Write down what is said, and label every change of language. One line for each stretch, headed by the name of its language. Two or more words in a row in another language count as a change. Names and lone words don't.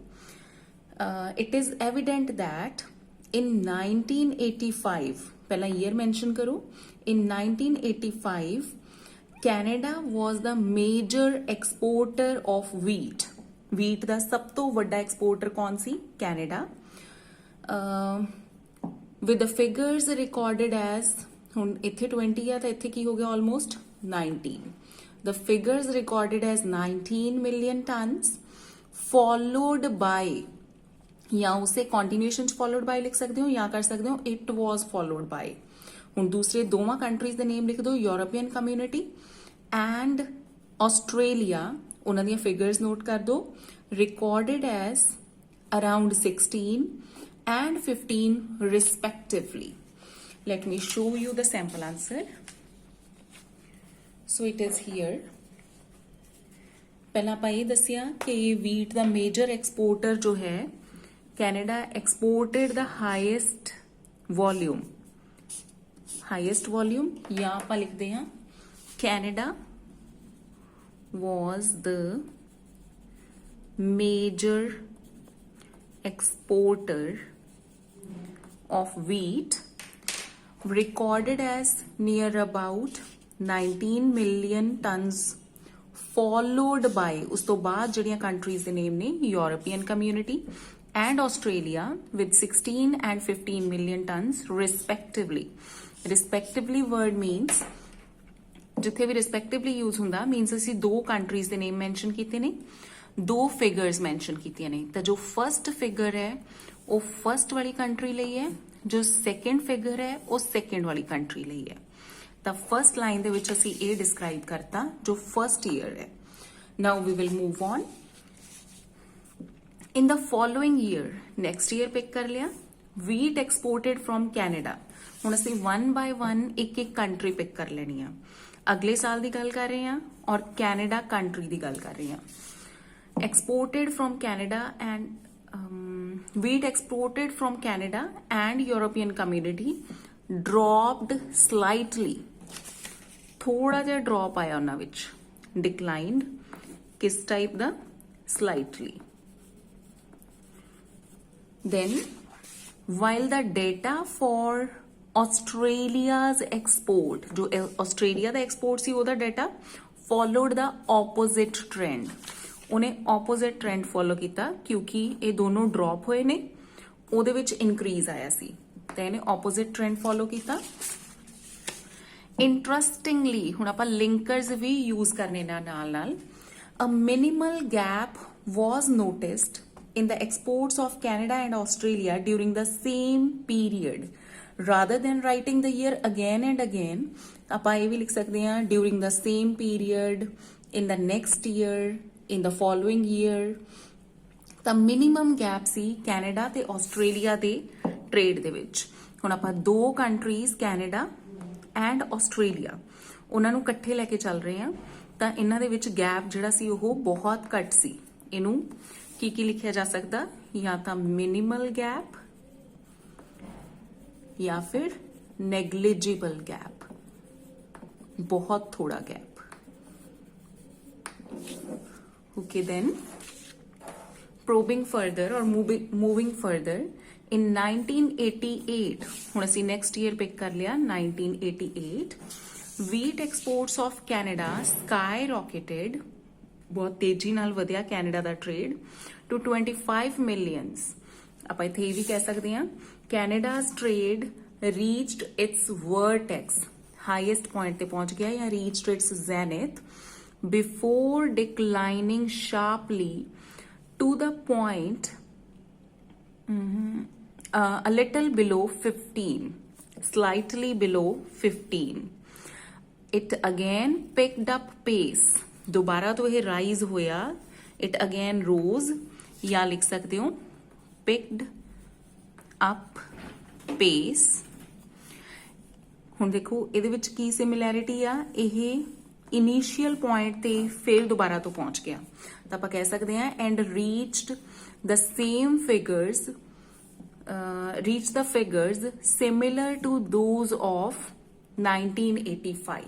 English: It is evident that in 1985,
Punjabi: ਪਹਿਲਾਂ ਈਅਰ ਮੈਂਸ਼ਨ ਕਰੋ,
English: in 1985 Canada was the major exporter of wheat.
Punjabi: ਵੀਟ ਦਾ ਸਭ ਤੋਂ ਵੱਡਾ ਐਕਸਪੋਰਟਰ ਕੌਣ ਸੀ? ਕੈਨੇਡਾ।
English: with the figures recorded as,
Punjabi: ਹੁਣ ਇੱਥੇ 20 ਆ ਤਾਂ ਇੱਥੇ ਕੀ ਹੋ ਗਿਆ almost 19।
English: the figures recorded as 19 million tons followed by,
Punjabi: ਜਾਂ ਉਸੇ continuation ਚ
English: followed by
Punjabi: ਲਿਖ ਸਕਦੇ ਹੋ ਜਾਂ ਕਰ ਸਕਦੇ ਹੋ
English: it was followed by।
Punjabi: ਹੁਣ ਦੂਸਰੇ ਦੋਵਾਂ ਕੰਟਰੀਜ਼ ਦੇ ਨੇਮ ਲਿਖ ਦਿਓ, ਯੂਰੋਪੀਅਨ ਕਮਿਊਨਿਟੀ ਐਂਡ ਆਸਟ੍ਰੇਲੀਆ, ਉਹਨਾਂ ਦੀਆਂ ਫਿਗਰਸ ਨੋਟ ਕਰ ਦਿਓ।
English: recorded as around 16 and 15 respectively. Let me show you the sample answer. So it is here.
Punjabi: ਪਹਿਲਾਂ ਆਪਾਂ ਇਹ ਦੱਸਿਆ ਕਿ wheat ਦਾ
English: major exporter
Punjabi: ਜੋ ਹੈ ਕੈਨੇਡਾ
English: exported the highest volume
Punjabi: ਜਾਂ ਆਪਾਂ ਲਿਖਦੇ ਹਾਂ
English: ਕੈਨੇਡਾ was the major exporter of wheat, recorded as near about 19 million tons, followed by,
Punjabi: ਉਸ ਤੋਂ ਬਾਅਦ ਜਿਹੜੀਆਂ ਕੰਟਰੀਜ਼ ਦੇ ਨੇਮ ਨੇ ਯੂਰੋਪੀਅਨ ਕਮਿਊਨਿਟੀ
English: and Australia with 16 and 15 million tons respectively. Respectively word means,
Punjabi: ਜਿੱਥੇ ਵੀ
English: respectively use
Punjabi: ਹੁੰਦਾ means ਅਸੀਂ ਦੋ ਕੰਟਰੀਜ਼ ਦੇ ਨੇਮ ਮੈਂਸ਼ਨ ਕੀਤੇ ਨੇ, ਦੋ ਫਿਗਰਸ ਮੈਂਸ਼ਨ ਕੀਤੀਆਂ ਨੇ। ਤਾਂ ਜੋ
English: first figure
Punjabi: ਹੈ ਉਹ ਫਰਸਟ ਵਾਲੀ ਕੰਟਰੀ ਲਈ ਹੈ, ਜੋ
English: second figure
Punjabi: ਹੈ ਉਹ ਸੈਕੰਡ ਵਾਲੀ ਕੰਟਰੀ ਲਈ ਹੈ। ਤਾਂ
English: first line
Punjabi: ਦੇ ਵਿੱਚ ਅਸੀਂ ਇਹ ਡਿਸਕ੍ਰਾਈਬ ਕਰਤਾ ਜੋ
English: first year
Punjabi: ਹੈ।
English: Now we will move on. In the following year, next year
Punjabi: ਪਿਕ ਕਰ ਲਿਆ,
English: wheat exported from Canada.
Punjabi: ਹੁਣ ਅਸੀਂ 1 by 1 ਇੱਕ ਇੱਕ ਕੰਟਰੀ ਪਿਕ ਕਰ ਲੈਣੀ ਆ। ਅਗਲੇ ਸਾਲ ਦੀ ਗੱਲ ਕਰ ਰਹੇ ਹਾਂ ਔਰ ਕੈਨੇਡਾ ਕੰਟਰੀ ਦੀ ਗੱਲ ਕਰ ਰਹੇ ਹਾਂ।
English: exported from Canada and wheat exported from Canada and European community dropped slightly,
Punjabi: ਥੋੜਾ ਜਿਹਾ drop ਆਇਆ ਉਹਨਾਂ ਵਿੱਚ, declined, ਕਿਸ type ਦਾ?
English: Slightly. Then while the data for Australia's export,
Punjabi: ਜੋ ਆਸਟ੍ਰੇਲੀਆ ਦਾ ਐਕਸਪੋਰਟ ਸੀ ਉਹਦਾ ਡਾਟਾ
English: followed the opposite trend,
Punjabi: ਉਹਨੇ
English: opposite trend
Punjabi: ਫੋਲੋ ਕੀਤਾ ਕਿਉਂਕਿ ਇਹ ਦੋਨੋਂ ਡ੍ਰੌਪ ਹੋਏ ਨੇ, ਉਹਦੇ ਵਿੱਚ ਇਨਕਰੀਜ਼ ਆਇਆ ਸੀ ਤਾਂ ਇਹਨੇ
English: opposite trend
Punjabi: ਫੋਲੋ ਕੀਤਾ।
English: ਇੰਟਰਸਟਿੰਗਲੀ
Punjabi: ਹੁਣ ਆਪਾਂ ਲਿੰਕਰਸ ਵੀ ਯੂਜ਼ ਕਰਨੇ ਨਾਲ
English: a minimal gap was noticed in the exports of Canada and Australia during the same period. Rather than writing the year again and again,
Punjabi: ਆਪਾਂ ਇਹ ਵੀ ਲਿਖ ਸਕਦੇ ਹਾਂ
English: during the same period, in the next year, in the following year।
Punjabi: ਤਾਂ
English: minimum gap
Punjabi: ਸੀ ਕੈਨੇਡਾ ਤੇ ਆਸਟ੍ਰੇਲੀਆ ਦੇ ਟ੍ਰੇਡ ਦੇ ਵਿੱਚ। ਹੁਣ ਆਪਾਂ ਦੋ ਕੰਟਰੀਜ਼ ਕੈਨੇਡਾ ਐਂਡ ਆਸਟ੍ਰੇਲੀਆ ਉਹਨਾਂ ਨੂੰ ਇਕੱਠੇ ਲੈ ਕੇ ਚੱਲ ਰਹੇ ਹਾਂ ਤਾਂ ਇਹਨਾਂ ਦੇ ਵਿੱਚ ਗੈਪ ਜਿਹੜਾ ਸੀ ਉਹ ਬਹੁਤ ਘੱਟ ਸੀ। ਇਹਨੂੰ ਕੀ ਲਿਖਿਆ ਜਾ ਸਕਦਾ? ਜਾਂ ਤਾਂ
English: minimal gap
Punjabi: ਜਾਂ ਫਿਰ
English: negligible gap,
Punjabi: ਬਹੁਤ ਥੋੜਾ ਗੈਪ।
English: Okay, then probing further or moving further, in 1988,
Punjabi: ਹੁਣ ਅਸੀਂ
English: next year pick
Punjabi: ਕਰ ਲਿਆ
English: 1988, wheat exports of Canada skyrocketed,
Punjabi: ਬਹੁਤ ਤੇਜ਼ੀ ਨਾਲ ਵਧਿਆ ਕੈਨੇਡਾ ਦਾ ਟ੍ਰੇਡ
English: to 25 millions। ਆਪਾਂ ਇੱਥੇ ਇਹ ਵੀ ਕਹਿ ਸਕਦੇ ਹਾਂ Canada's trade reached its vertex, highest point
Punjabi: ਤੇ ਪਹੁੰਚ ਗਿਆ ਜਾਂ
English: reached its zenith before declining sharply to the point a little below 15, slightly below 15. It again picked up pace.
Hindi: दोबारा तो ये rise होया.
English: It again rose.
Hindi: या लिख सकते हो
English: picked up pace.
Punjabi: ਹੁਣ ਦੇਖੋ ਇਹਦੇ ਵਿੱਚ ਕੀ ਸਿਮਿਲੈਰਿਟੀ ਆ, ਇਹ
English: initial point
Punjabi: ਤੇ ਫਿਰ ਦੁਬਾਰਾ ਤੋਂ ਪਹੁੰਚ ਗਿਆ ਤਾਂ ਆਪਾਂ ਕਹਿ ਸਕਦੇ ਹਾਂ
English: and reached the same figures reach the figures similar to those of 1985.